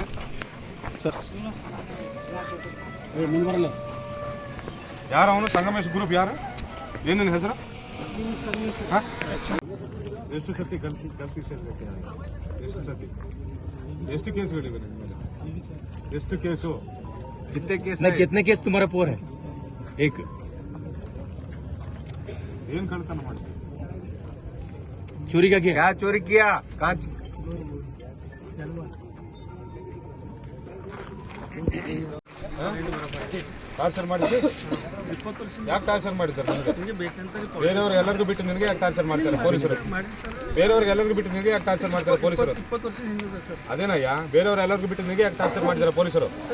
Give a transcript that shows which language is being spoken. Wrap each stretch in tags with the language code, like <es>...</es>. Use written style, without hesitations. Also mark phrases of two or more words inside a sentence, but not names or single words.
<kn>ಸರ್. ಬರಲ್ಲ ಯಾರು ಅವನು? ಸಂಗಮೇಶ್ ಗ್ರೂಪ್ ಯಾರು? ಏನೇನು ಹೆಸರು? ಎಷ್ಟು ಸತಿ ಕಲ್ಸಿ ಸೇರ್ಬೇಕು? ಎಷ್ಟು ಸತಿ? ಎಷ್ಟು ಕೇಸ್ಗಳಿವೆ ನಿಮ್ಮ ಮೇಲೆ? ಎಷ್ಟು ಕೇಸು?</kn> <hi>कितने केस तुम्हारा पोर है? एक।</hi> <kn>ಏನು ಕಳ್ತನ ಮಾಡ್ತೀವಿ?</kn> <hi>चोरी का क्या चोरी किया? कांच</hi> <kn>ಟಾರ್ಚರ್ ಮಾಡಿದ್ರಿ? ಯಾಕೆ ಟಾರ್ಚರ್ ಮಾಡಿದ್ದಾರೆ? ಬೇರೆಯವ್ರಿಗೆ ಎಲ್ಲರಿಗೂ ಬಿಟ್ಟು ನಿನಗೆ ಯಾಕೆ ಟಾರ್ಚರ್ ಮಾಡ್ತಾರೆ ಪೊಲೀಸರು? ಬೇರೆಯವ್ರಿಗೆ ಎಲ್ಲರಿಗೂ ಬಿಟ್ಟು ನಿನಗೆ ಯಾಕೆ ಟಾರ್ಚರ್ ಮಾಡ್ತಾರೆ ಪೊಲೀಸರು? ಅದೇನಯ್ಯ, ಬೇರೆಯವ್ರು ಎಲ್ಲರಿಗೂ ಬಿಟ್ಟು ನಿನಗೆ ಯಾಕೆ ಟಾರ್ಚರ್ ಮಾಡಿದ್ದಾರೆ ಪೊಲೀಸರು?</kn>